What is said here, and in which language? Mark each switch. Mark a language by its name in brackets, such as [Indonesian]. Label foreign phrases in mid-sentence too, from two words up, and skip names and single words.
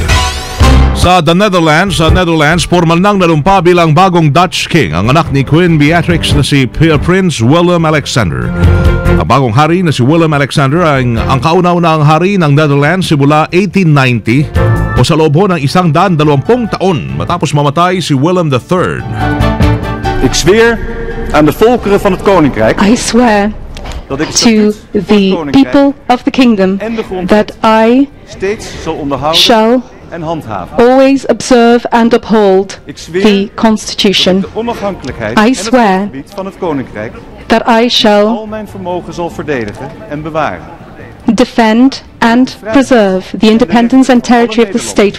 [Filipino] Sa Netherlands, formal nang nalumpa bilang bagong [English] Dutch King [Filipino] ang anak ni Queen Beatrix na si Prince Willem Alexander. Ang bagong hari na si Willem Alexander ay ang kauna-unahang hari ng Netherlands simula 1890 o sa loob ng 120 taon matapos mamatay si Willem III. [Dutch] Ik zweer aan de volkeren van het koninkrijk. [English] I swear to the people of the kingdom that I shall always observe and uphold the Constitution. I swear that I shall defend and preserve the independence and territory of the state